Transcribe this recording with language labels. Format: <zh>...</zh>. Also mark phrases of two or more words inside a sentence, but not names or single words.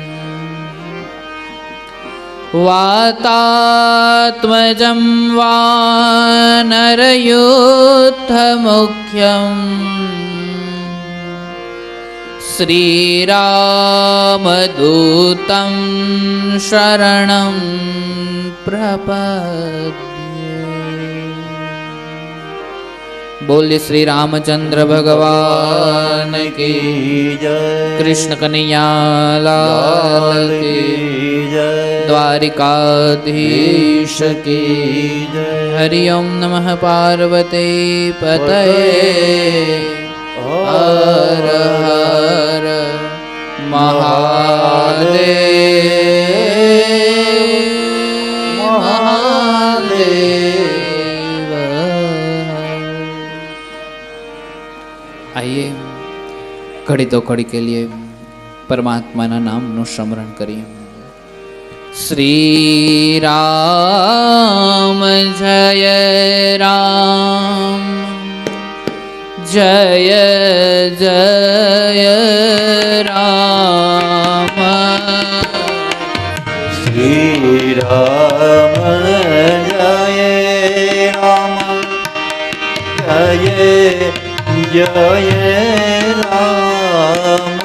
<sa>वातात्मजं वानरयूथमुख्यम् श्रीरामदूतं शरणं प्रपद्ये।</sa> <hi>बोलिए श्री रामचंद्र भगवान की जय। कृष्ण कन्हैया लाल की जय। द्वारिकाधीश की जय।</hi> <sa>हरि ओम नमः पार्वती पतये।</sa> <hi>हर हर महादेव महादेव। आइए घड़ी तो घड़ी के लिए</hi> <gu>પરમાત્મા ના નામ નુ સ્મરણ</gu> <hi>करिए। श्री राम जय राम जय जय राम। श्री राम जय राम जय जय राम।</hi>